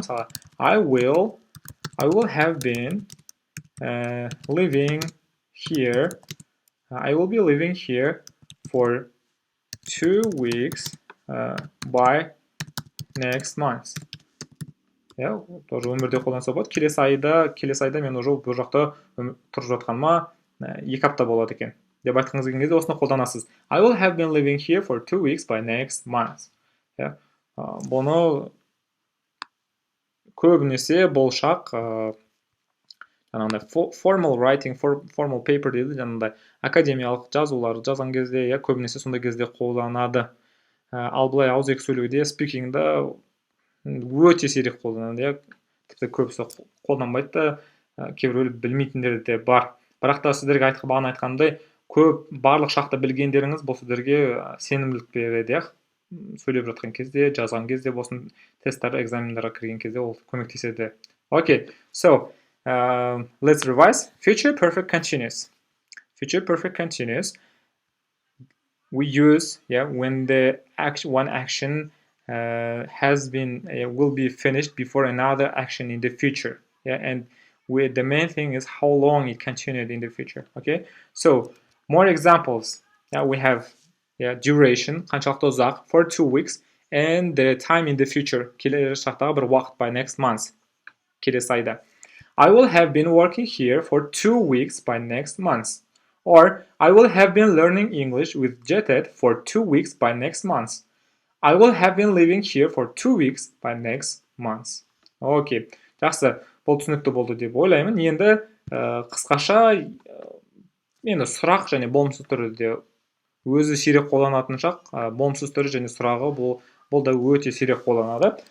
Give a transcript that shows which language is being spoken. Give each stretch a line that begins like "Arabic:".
English: Мысалға, I will have been living here. I will be living here for 2 weeks by next month.
Kazakh: Тоже өмірде қолданса болады. Келесі айда мен уже бұл жақта тұрып жатқаныма 2 апта болады екен деп айтқыңыз келген кезде осыны қолданасыз.
English: I will have been living here for 2 weeks by next month.
Kazakh: Бұны көбінесе болашақ formal writing, formal paper дейді, жаңағыдай академиялық жазулар жазған кезде, көбінесе сондай кезде қолданады. Ал былай ауызекі сөйлеуде, speaking-да өте сирек қолданады. Тіпті көбісі қолданбайды, кейбіреулер білмейтіндер де бар. Бірақ та сіздерге бағана айтқандай, көп барлық шақта білгендеріңіз бұл сіздерге сенімділік береді. Сөйлеп жатқан кезде, жазған кезде, болсын тесттер, экзамендерға кірген кезде ол көмектеседі.
English: Okay, so let's revise. Future perfect continuous. Future perfect continuous we use when the one action will be finished before another action in the future. And the main thing is how long it continued in the future. Okay, so more examples. We have duration,
Kazakh: қаншалықты ұзақ,
English: for 2 weeks, and the time in the future,
Kazakh: келесі шақтағы бір уақыт,
English: by next month,
Kazakh: келесі айда.
English: I will have been working here for 2 weeks by next month. Or, I will have been learning English with JET for 2 weeks by next month. I will have been living here for 2 weeks by next month.
Kazakh: Окей, жақсы, бұл түсінікті болды деп ойлаймын. Енді қысқаша, енді сұрақ және болымсыз түрде өзі сирек қолданатын шақ, болымсыз түрі және сұрағы бұл да өте сирек қолданады.